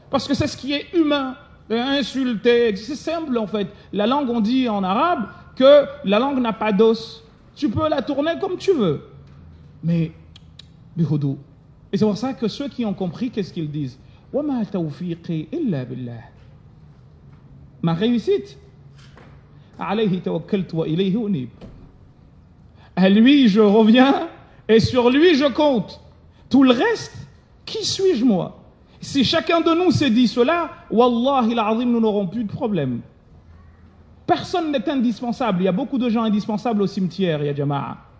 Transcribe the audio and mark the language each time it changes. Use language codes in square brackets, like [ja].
[fr] Parce que c'est ce qui est humain. Insulter, c'est simple en fait. La langue, on dit en arabe que la langue n'a pas d'os. Tu peux la tourner comme tu veux. Mais, bihoudou. Et c'est pour ça que ceux qui ont compris, qu'est-ce qu'ils disent? [ar] وَمَا تَوْفِيقِي إِلَّا بِاللَّهِ. [fr] Ma réussite, [ar] عَلَيْهِ تَوَكَّلْتُ وَإِلَيْهِ أُنِيبُ. [fr] À lui, je reviens et sur lui, je compte. Tout le reste, qui suis-je moi? Si chacun de nous s'est dit cela, [ar] Wallahi l'azim, [fr] nous n'aurons plus de problème. Personne n'est indispensable. Il y a beaucoup de gens indispensables au cimetière, [ar] ya jama'a.